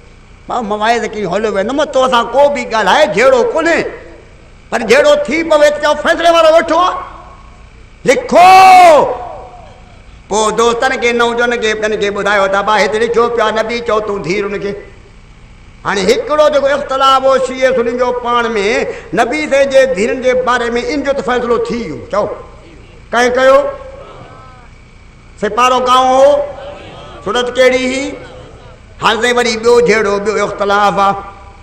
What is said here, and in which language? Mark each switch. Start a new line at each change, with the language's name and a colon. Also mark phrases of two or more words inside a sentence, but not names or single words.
Sindhi: मां मवाइज़ कई हलो वे न तो असां को बि ॻाल्हाए जहिड़ो कोन्हे, पर जहिड़ो थी पवे त चओ फ़ैसिले वारो वेठो आहे। लिखो। पोइ दोस्तनि खे नौजवान खे ॿियनि खे ॿुधायो त भाउ हिते लिखियो पियो आहे नबी चओ तूं धीअरुनि खे। हाणे हिकिड़ो जेको इख़्तिलाफ़ हो शिए सुनी जो पाण में नबी से जे धीअरुनि जे बारे में, इन जो त फ़ैसिलो थी वियो। चओ कंहिं कयो? सिपारो काऊं हो? सूरत कहिड़ी हुई? हाणे ताईं वरी ॿियो जहिड़ो ॿियो इख़्तिलाफ़ आहे।